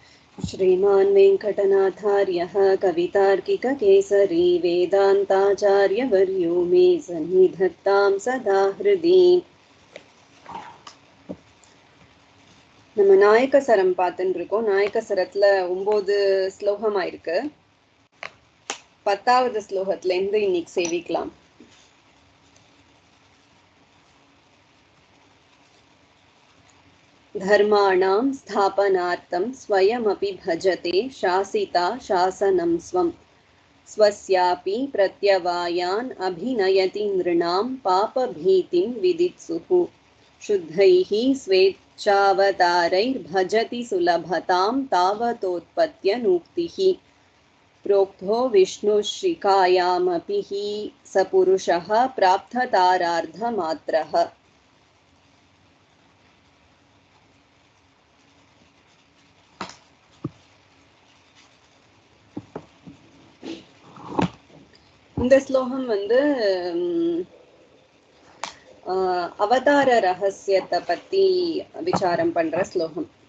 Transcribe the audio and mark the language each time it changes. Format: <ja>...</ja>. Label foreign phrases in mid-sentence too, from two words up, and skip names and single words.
<sa>श्रीमान् वेङ्कटनाथार्यः कवितार्किककेसरी वेदान्ताचार्यवर्यो मे सन्निधत्तां सदा हृदि.</sa> <ta>நம்ம நாயகசரம் பார்த்துட்டு இருக்கோம். நாயகசரத்துல 9 ஸ்லோகமா இருக்கு. 10வது ஸ்லோகத்துல இருந்து இன்னைக்கு சேவிக்கலாம்.</ta> <sa>धर्माणां स्थापनार्थं स्वयमपि भजते शासिता शासनं स्वं स्वस्यापि प्रत्यवायान् अभिनयति नृणां पापभीतिं विदित्सुः शुद्धैः स्वेच्छावतारैर्भजति सुलभतां तावतोत्पत्त्यनूक्तिः प्रोक्तो विष्णुश्रिकायामपि हि स पुरुषः प्राप्ततारार्धमात्रः.</sa> <ta>இந்த ஸ்லோகம் அவதார ரகசியத்தை பத்தி விசாரம் பண்ற ஸ்லோகம்.</ta>